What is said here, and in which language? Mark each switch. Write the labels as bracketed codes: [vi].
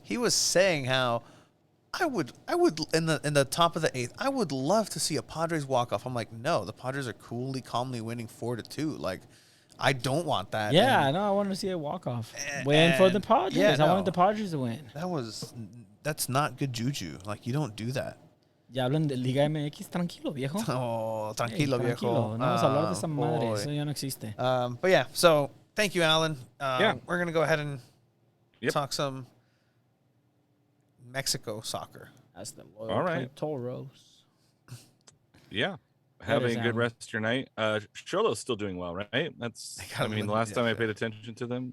[en] He was saying how I would in the top of the 8th, I would love to see a Padres walk off. I'm like, no, the Padres are calmly winning 4-2. Like, I don't want that. Yeah, I wanted to see a walk off win for the Padres. Yeah, I wanted the Padres to win. That's not good juju. Like, you don't do that. [es] Ya hablan de Liga MX, tranquilo, viejo. Oh, tranquilo, viejo. No vamos a hablar de esa madre. Eso ya no existe. [en] But yeah, so thank you, Alan. Yeah. We're gonna go ahead and talk some Mexico soccer. That's the All loyal right. Toros. Yeah. Having a good rest of your night. Charlotte's still doing well, right? The last time I paid attention to them.